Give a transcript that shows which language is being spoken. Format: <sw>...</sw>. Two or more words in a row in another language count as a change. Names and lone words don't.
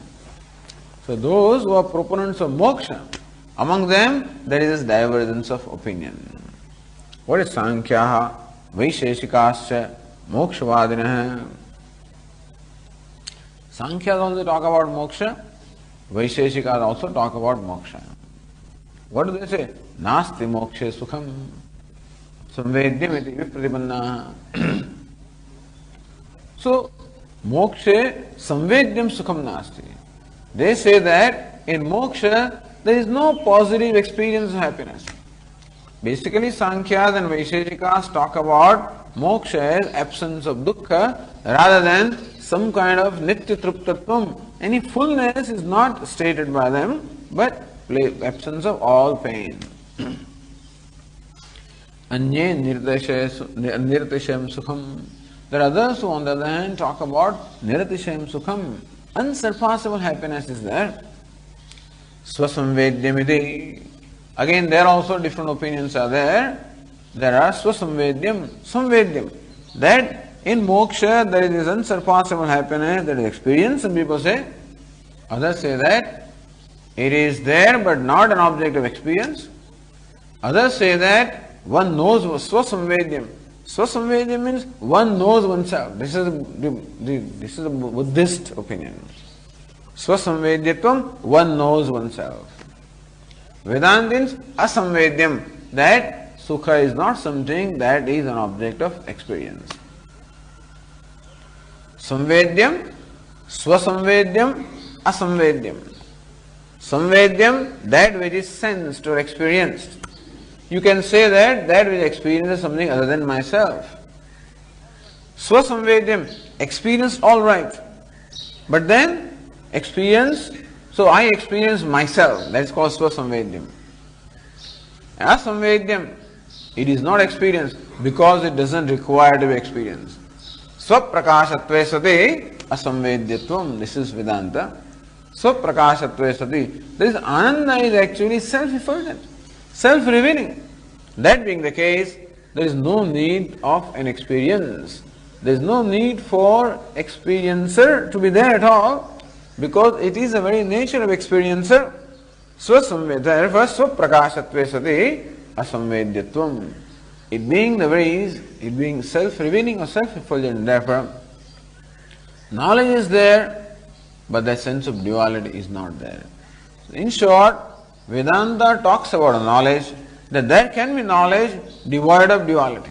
<en>So those who are proponents of moksha, among them there is this divergence of opinion. What is</en> <sa>Sankyaha, Vaisheshikascha, Mokshavadinah?</sa> <en>Sankhyas also talk about moksha, Vaisheshikas also talk about moksha. What do they say?</en> <sa>Nasti mokshe sukham samvedyamiti vipratipanna. So, mokshe samvedyam sukham nasti.</sa> <en>They say that in moksha there is no positive experience of happiness. Basically, Sankhyas and Vaisheshikas talk about moksha as absence of dukkha rather than some kind of</en> <sa>nitya truptatvam.</sa> <en>Any fullness is not stated by them, but absence of all pain.</en> <sa>Anye nirtishayam sukham.</sa> <en>There are others who on the other hand talk about</en> <sa>nirtishayam sukham.</sa> <en>Unsurpassable happiness is there. Swasamvedyamiti. Again, there also different opinions are there. There are</en> <sa>swasamvedyam, samvedyam.</sa> <en>That in moksha there is this unsurpassable happiness that is experienced. Some people say. Others say that it is there but not an object of experience. Others say that one knows swasamvedyam. Swasamvedyam means one knows oneself. This is a Buddhist opinion. Swasamvedyatvam, one knows oneself. Vedanta means asamvedyam, that sukha is not something that is an object of experience.</en> <sa>Samvedyam, swasamvedyam, asamvedyam. Samvedyam,</sa> <en>that which is sensed or experienced. You can say that which experiences something other than myself. Swasamvedyam, experienced all right. But then experience, so I experience myself, that is called swasamvedyam. Asamvedyam, it is not experienced because it doesn't require to be experienced.</en> <sa>Swaprakashatve sati asamvedyatvam,</sa> <en>this is Vedanta.</en> <sa>Swaprakashatve sati,</sa> <en>this Ananda is actually self-effulgent, self-revealing. That being the case, there is no need of an experience. There is no need for experiencer to be there at all, because it is the very nature of experiencer. Therefore,</en> <sa>swaprakashatve sati asamvedyatvam.</sa> <en>It being self-revealing or self-effulgent, therefore, knowledge is there, but the sense of duality is not there. In short, Vedanta talks about a knowledge, that there can be knowledge devoid of duality.</en>